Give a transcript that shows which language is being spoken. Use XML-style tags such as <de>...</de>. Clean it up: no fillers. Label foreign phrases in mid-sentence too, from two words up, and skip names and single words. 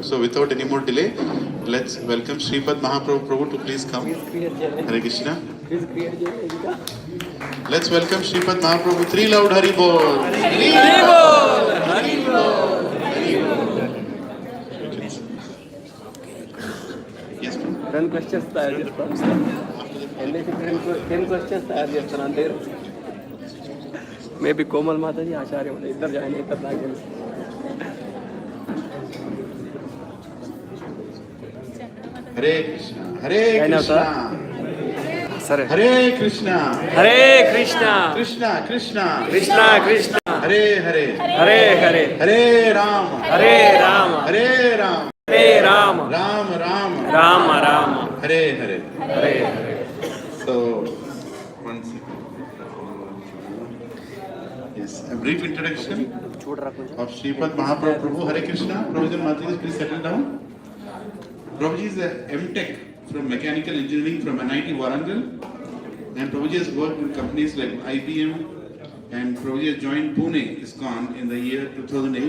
<en>So without any more delay, let's welcome Sripad Mahaprabhu to please come. Hare Krishna. Let's welcome Sripad Mahaprabhu. 3 loud Hari Bol. Hari Bol. Hari Bol. Hari Bol. Yes, ma'am.</en> <te>10 questions తయారు చేస్తాను సార్. ఎన్ఐసి 10 questions తయారు చేస్తాను అంతే. మేబీ కోమల్ మాతాజీ ఆచార్య ఇద్దరు జాయిన్ అవుతారు నాకు తెలుసు.</te> <en>Hare Krishna. Hare Krishna.</en> <te>సరే.</te> <sa>Hare Krishna. హరే కృష్ణ. Krishna Krishna. కృష్ణ కృష్ణ. Hare Hare. హరే హరే. Hare Rama. హరే రామ. Hare Rama. హరే రామ. Rama Rama. రామ రామ. Hare Hare. హరే హరే.</sa> <en>So, one second. Yes, a brief introduction of Sripad Mahaprabhu. Hare Krishna. Prabhuji Mataji, please settle down. Prabhuji is a M.Tech from Mechanical Engineering from NIT Warangal, and Prabhuji has worked in companies like IBM, and Prabhuji has joined Pune ISKCON in the year 2008.</en>